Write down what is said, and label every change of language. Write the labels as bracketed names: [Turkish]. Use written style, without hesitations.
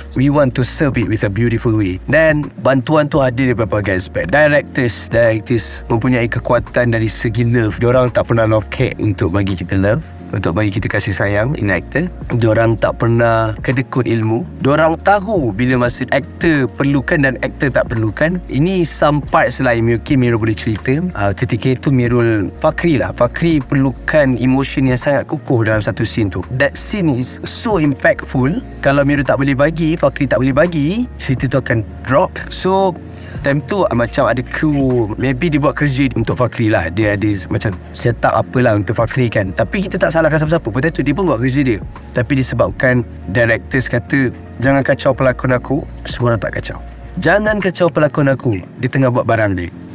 [English] We want to serve it with a beautiful way. [Malay] Dan bantuan tu ada dari berbagai aspek. Directors mempunyai kekuatan dari segi [English] love. [Malay] Diorang tak pernah lokek untuk bagi kita [English] love, [Malay] untuk bagi kita kasih sayang [English] in actor. [Malay] Diorang tak pernah kedekut ilmu. Diorang tahu bila masa actor perlukan dan actor tak perlukan. Ini [English] some parts [Malay] lah yang mungkin Mirul boleh cerita. Ketika itu Fakri perlukan [English] emotion [Malay] yang sangat kukuh dalam satu scene tu. [English] That scene is so impactful. [Malay] Kalau Mirul tak boleh bagi, Fakri tak boleh bagi, cerita tu akan [English] drop. So time [Malay] tu macam ada [English] crew, maybe [Malay] dia buat kerja untuk Fakri lah. Dia ada macam [English] set up [Malay] apalah untuk Fakri kan. Tapi kita tak salahkan siapa-siapa. Pada tu dia pun buat kerja dia. Tapi disebabkan directors kata, jangan kacau pelakon aku, semua orang tak kacau. Jangan kacau pelakon aku, dia tengah buat barang dia.